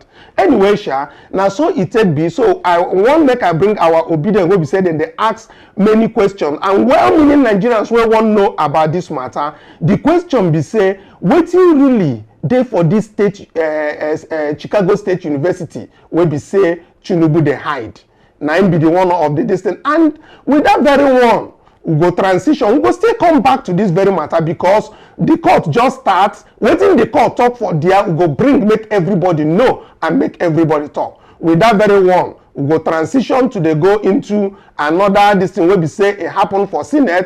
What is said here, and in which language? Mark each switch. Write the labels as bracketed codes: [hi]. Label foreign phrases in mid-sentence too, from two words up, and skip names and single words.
[pcm] Anyway, sha, now so it take be. So I want make I bring our obedient wey be say dem dey ask many questions, and well-meaning Nigerians wey wan know about this matter. The question be say, wetin really dey for this state, Chicago State University, wey be say Tinubu dey hide? Na him be the one of the distance, and with that very one, we go transition. We go still come back to this very matter because the court just starts. Wetin the court talk for there, we go bring make everybody know and make everybody talk. With that very one, we go transition to go into another this thing wey be say it happen for Senate.